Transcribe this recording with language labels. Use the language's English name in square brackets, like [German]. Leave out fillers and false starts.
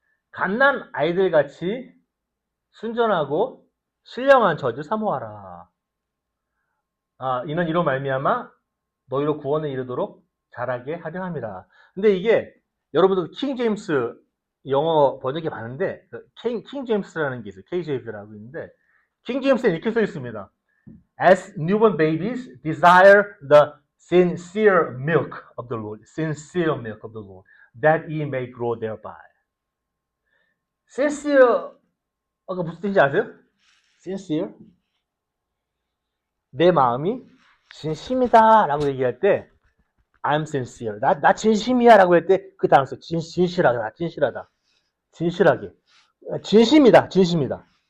[Korean] 갓난 아이들 같이 순전하고 신령한 저주 사모하라. 이는 이로 말미암아 너희로 구원에 이르도록 자라게 하려 함이라. 근데 이게 여러분들 킹 제임스 영어 번역이 많은데 킹 제임스라는 게 있어요. KJV라고 있는데 킹 제임스에 이렇게 써 있습니다. [English] As newborn babies desire the sincere milk of the Lord, sincere milk of the Lord, that ye may grow thereby. [Korean] sincere 무슨 뜻인지 아세요? sincere 내 마음이 진심이다 라고 얘기할 때 [English] I'm sincere. [Korean] 나 진심이야 라고 할 때 그 단어 써. 진실하다. 진실하다. 진실하게. 진심이다. 진심이다.